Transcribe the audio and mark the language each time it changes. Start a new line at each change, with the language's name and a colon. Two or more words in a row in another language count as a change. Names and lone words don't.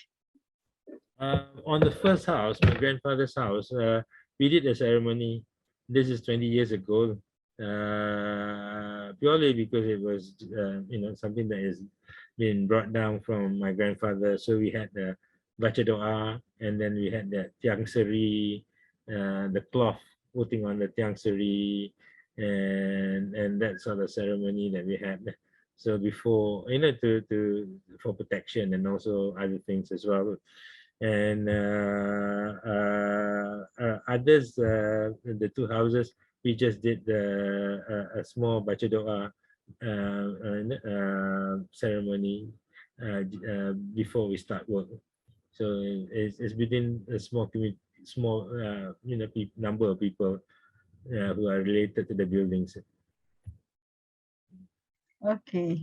English: On the first house, my grandfather's house, we did a ceremony. This is 20 years ago, purely because it was, something that has been brought down from my grandfather. So we had the
Malay: baca doa,
English: and then we had the
Malay: tiang seri,
English: the cloth putting on the
Malay: tiang seri,
English: and that sort of ceremony that we had. So before, for protection and also other things as well. And others, the 2 houses, we just did a small
Malay: baca doa
English: ceremony before we start work. So it's within a small community, number of people who are related to the buildings. Okay.